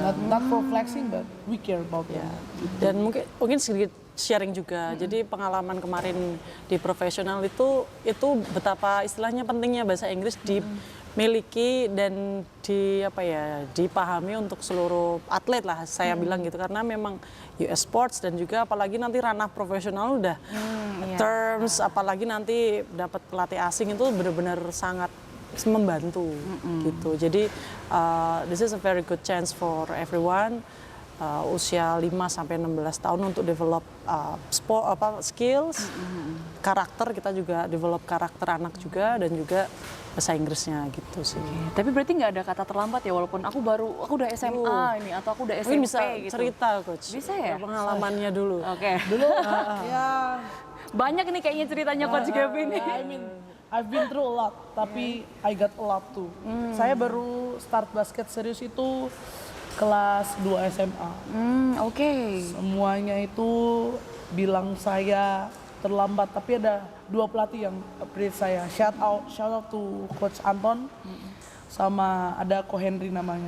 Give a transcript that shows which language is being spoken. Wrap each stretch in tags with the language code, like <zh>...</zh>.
<en>Not for flexing but we care about them.</en> <id>Dan mungkin sedikit sharing juga. Jadi pengalaman kemarin di profesional itu betapa istilahnya pentingnya bahasa Inggris dimiliki dan dipahami untuk seluruh atlet lah saya bilang gitu, karena memang US sports dan juga apalagi nanti ranah profesional udah terms, apalagi nanti dapat pelatih asing itu benar-benar sangat membantu gitu. Jadi</id> <en>this is a very good chance for everyone.</en> <id>Usia 5 sampai 16 tahun untuk</id> <en>develop skills,</en> <id>karakter, kita juga develop karakter anak juga, dan juga bahasa Inggrisnya gitu sih. Tapi berarti nggak ada kata terlambat ya, walaupun aku udah SMA ini atau aku udah SMP Mungkin bisa gitu. cerita coach. Bisa ya? Pengalamannya dulu. Oke. Dulu ya Banyak nih kayaknya ceritanya Coach Gavin nih.</id> <en>I mean, I've been through a lot,</en> <id>tapi</id> <en>I got a lot too.</en> <id>Saya baru start basket serius itu kelas 2 SMA. Oke. Semuanya itu bilang saya terlambat, tapi ada 2 pelatih yang upgrade saya.</id> <en>Shout out to</en> <id>Coach Anton sama ada Ko Henry namanya.</id>